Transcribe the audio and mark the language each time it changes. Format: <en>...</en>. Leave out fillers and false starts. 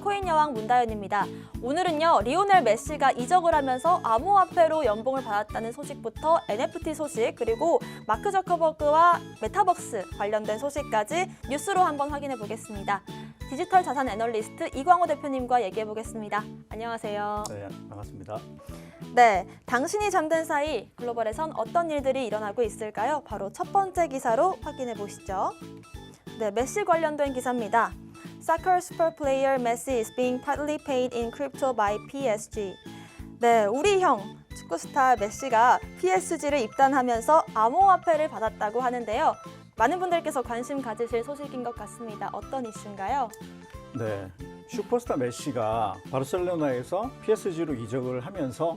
<ko>코인 여왕 문다연입니다. 오늘은요, 리오넬 메시가 이적을 하면서 암호화폐로 연봉을 받았다는 소식부터 NFT 소식, 그리고 마크 저커버그와 메타버스 관련된 소식까지 뉴스로 한번 확인해 보겠습니다. 디지털 자산 애널리스트 이광호 대표님과 얘기해 보겠습니다. 안녕하세요. 네, 반갑습니다. 네, 당신이 잠든 사이 글로벌에선 어떤 일들이 일어나고 있을까요? 바로 첫 번째 기사로 확인해 보시죠. 네, 메시 관련된 기사입니다.</ko> <en>Soccer super player Messi is being partly paid in crypto by PSG.</en> <ko>네, 우리 형 축구 스타 메시가 PSG를 입단하면서 암호화폐를 받았다고 하는데요. 많은 분들께서 관심 가지실 소식인 것 같습니다. 어떤 이슈인가요? 네, 슈퍼스타 메시가 바르셀로나에서 PSG로 이적을 하면서</ko>